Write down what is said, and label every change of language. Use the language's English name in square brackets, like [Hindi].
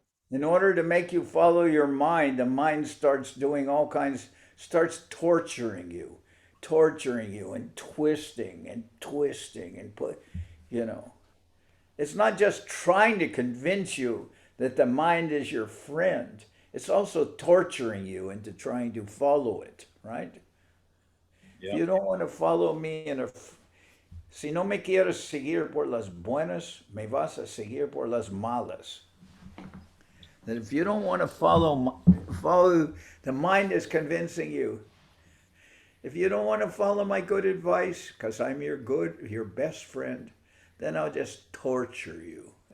[English] In order to make you follow your mind, the mind starts doing starts torturing you and twisting and It's not just trying to convince you that the mind is your friend. It's also torturing you into trying to follow it, right? Yeah. [Spanish] If you don't want to follow me si no me quieres seguir por las buenas, me vas a seguir por las malas. [English] That if you don't want to follow, the mind is convincing you. If you don't want to follow my good advice, because I'm your best friend, then I'll just torture you.